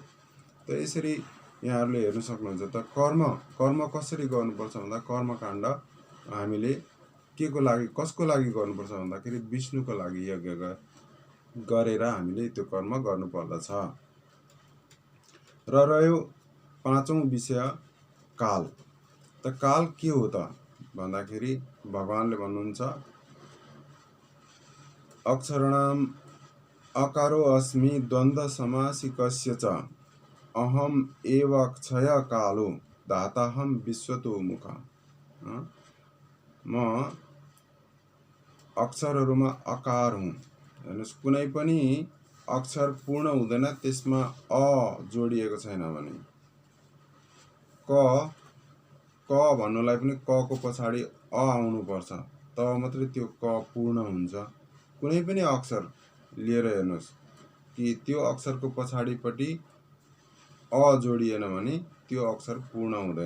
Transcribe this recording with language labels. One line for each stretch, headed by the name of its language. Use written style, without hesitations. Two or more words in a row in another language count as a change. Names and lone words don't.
Nepali: त यसरी यहाँहरूले हेर्न सक्नुहुन्छ। त कर्म कसरी गर्नुपर्छ भन्दा कर्मकाण्ड हामीले के को लागि कसको लागि गर्नुपर्छ भन्दाखेरि विष्णुको लागि यज्ञ गरेर हामीले त्यो कर्म गर्नुपर्दछ। र रह्यो पाँचौं विषय काल। त काल के हो त भन्दाखेरि भगवानले भन्नुहुन्छ
Sanskrit: अक्षराणाम अकारो अस्मि द्वन्द्व समासिकस्य च अहम एव क्षय कालो दाताहम विश्वतो मुख।
Nepali: म अक्षरहरूमा अकार हुँ। हेर्नुहोस्, कुनै पनि अक्षर पूर्ण हुँदैन त्यसमा अ जोडिएको छैन भने। क भन्नुलाई पनि क को पछाडि अ आउनुपर्छ, तब मात्रै त्यो क पूर्ण हुन्छ। कुनै पनि अक्षर लिएर हेर्नुहोस् कि त्यो अक्षरको पछाडिपट्टि अ जोडिएन भने त्यो अक्षर पूर्ण हुँदैन।